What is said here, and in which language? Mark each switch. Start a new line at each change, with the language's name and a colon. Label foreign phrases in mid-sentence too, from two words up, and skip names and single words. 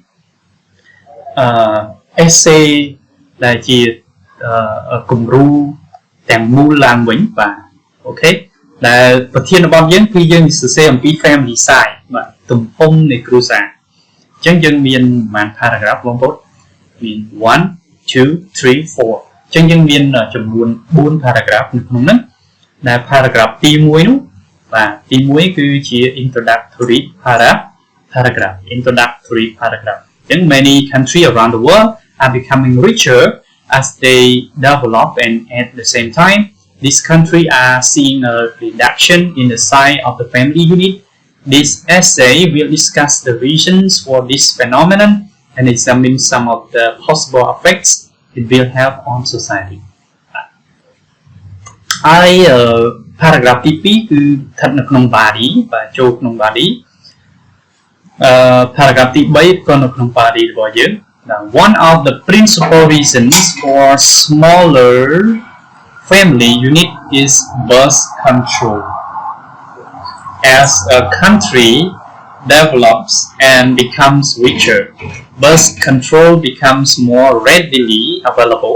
Khmer: essay ដែលជាគំរូទាំងមូលឡើងវិញបាទអូខេដែលប្រធានបទយើងគឺយើងសរសេរអំពី
English: family size
Khmer: បាទទំហំនៃគ្រួសារ អញ្ចឹងយើងមានប្រហែល paragraph បងប្អូនមាន1 2 3 4 ចឹងយើងមានចំនួន4 paragraph នៅក្នុងហ្នឹងដែល paragraph ទី1នោះបាទទី1គឺជា
English: introductory paragraph introductory paragraph
Khmer: ចឹង
English: many countries around the world are becoming richer as they develop and at the same time these countries are seeing a reduction in the size of the family unit. This essay will discuss the reasons for this phenomenon and examine some of the possible effects it will have on society.
Khmer: Paragraph ទី2គឺស្ថិតនៅក្នុង body បាទចូលក្នុង
English: body paragraph
Khmer: ទី3ក៏នៅក្នុង body របស់យើង
English: One of the principal reasons for smaller family unit is birth control. As a country develops and becomes richer, birth control becomes more readily available.